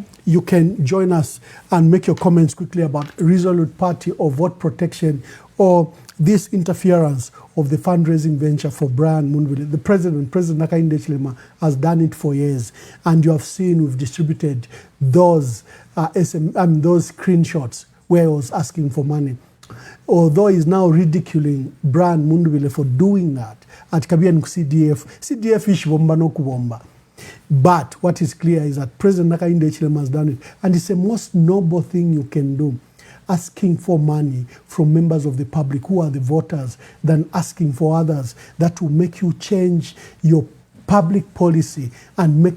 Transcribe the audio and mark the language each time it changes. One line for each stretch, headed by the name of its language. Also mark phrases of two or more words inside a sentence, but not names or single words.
English: You can join us and make your comments quickly about Resolute Party or vote protection or this interference of the fundraising venture for Brian Mundubile. The President Hakainde Hichilema, has done it for years. And you have seen we've distributed those, those screenshots where he was asking for money. Although he's now ridiculing Brian Mundubile for doing that at Kabian CDF
Bemba: ish bomba no kubomba.
English: But what is clear is that President Hakainde Hichilema has done it. And it's the most noble thing you can do, asking for money from members of the public who are the voters than asking for others that will make you change your public policy and make